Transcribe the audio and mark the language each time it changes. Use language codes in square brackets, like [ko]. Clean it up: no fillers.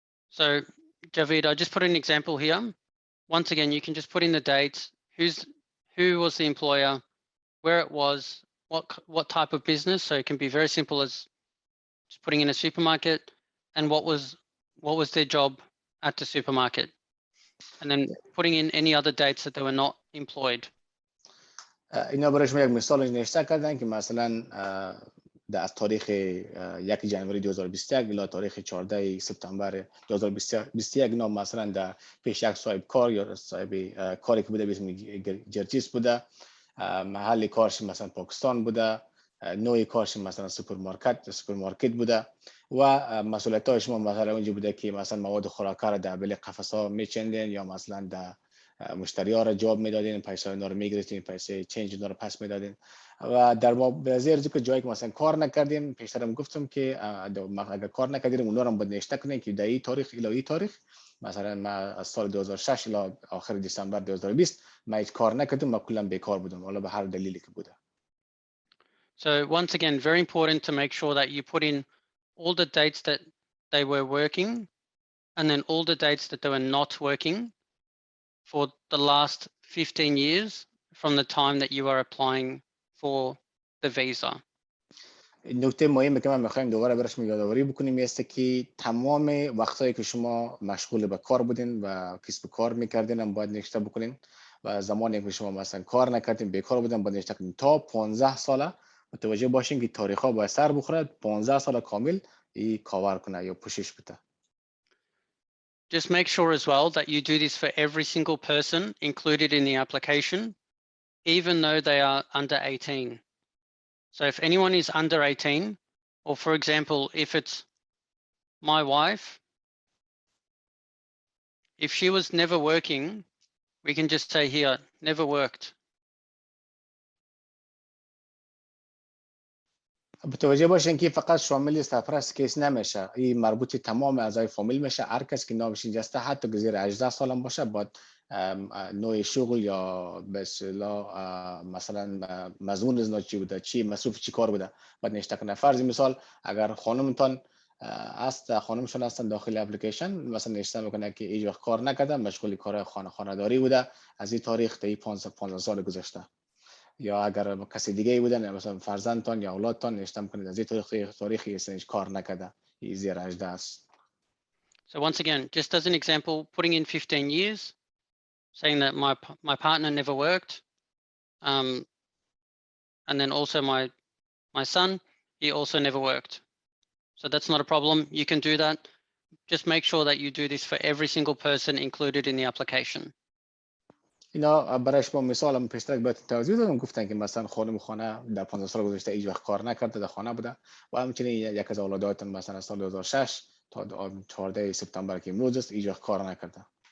[en] So Javid, I just put an example here. Once again, you can just put in the dates, who was the employer, where it was, what type of business. So it can be very simple as just putting in a supermarket and what was their job at the supermarket, and then putting in any other dates that they were not employed. [fa] اینا برای شما یک مثال نوشته کردن که مثلا از تاریخ 1 جنوری 2021 الی تاریخ 14 سپتامبر 2021 اینا مثلا در پیش یک صاحب کار یا صاحب کاری که بوده به اسم جرجیس بوده، محل کارش مثلا پاکستان بوده، نوع کارش مثلا سوپرمارکت بوده و مسئولیت‌های شما مثلا اونجا بوده که مثلا مواد خوراکی را در بله قفس‌ها میچندین یا مثلا در مشتری‌ها را جواب میدادین، پیسه اینا رو میگرفتین، پیسه چنج اینا رو پس میدادین. و در بازار ذکر جایی که مثلا کار نکردین، پیشترم گفتم که اگر کار نکردین اونا رو باید نوشته کنین که در این تاریخ الی این تاریخ، مثلا ما از سال 2006 الی آخر دسامبر 2020 ما هیچ کار نکردم، ما کلا بیکار بودم، حالا به هر دلیلی که بوده. [en] So once again, very important to make sure that you put in all the dates that they were working and then all the dates that they were not working for the last 15 years from the time that you are applying for the visa. [fa] نکته مهمی که من میخوایم دوباره برش یادآوری بکنیم است که تمام وقتایی که شما مشغول به کار بودین و کسب کار میکردین هم باید نوشته بکنین و زمانی که شما مثلا کار نکردین بیکار بودین باید نوشته کنین. تا 15 ساله متوجه باشین که تاریخ ها باید سر بخوره، 15 سال کامل ای کاور کنه یا پوشش بده. [en] Just make sure as well that you do this for every single person included in the application, even though they are under 18. So if anyone is under 18, or for example, if it's my wife, if she was never working, we can just say here, never worked. [fa] متوجه باشین که فقط شامل سرپرست کیس نمیشه، این مربوط تمام اعضای فامیل میشه. هر کس که نامش اینجا است حتی که زیر 18 سال هم باشه باید نوع شغل یا به اصطلاح مثلا مضمون ازنا چی بوده، چی مصروف چی کار بوده باید نوشته کنه. فرض مثال اگر خانمتان است، خانمشون هستن داخل اپلیکیشن، مثلا نوشته میکنه که هیچ وقت کار نکرده، مشغول کار خانه‌داری بوده از این تاریخ تا 15 سال گذشته. یا اگر کسی دیگه بودن مثلا فرزندتان یا اولادتان نوشته میکنید از این تاریخی هیچ کار نکرده، این زیر 18 است. [en] So once again, just as an example, putting in 15 years, saying that my partner never worked, and then also my son, he also never worked. So that's not a problem. You can do that. Just make sure that you do this for every single person included in the application. [fa] اینا برای شما مثالم پیشتر باید توضیح دادم، گفتن که مثلا خانه در 15 سال گذشته هیچ وقت کار نکرده، در خانه بوده و همچنین یک از اولاداتون مثلا سال 2006 تا 14 سپتامبر که امروز است هیچ وقت کار نکرده.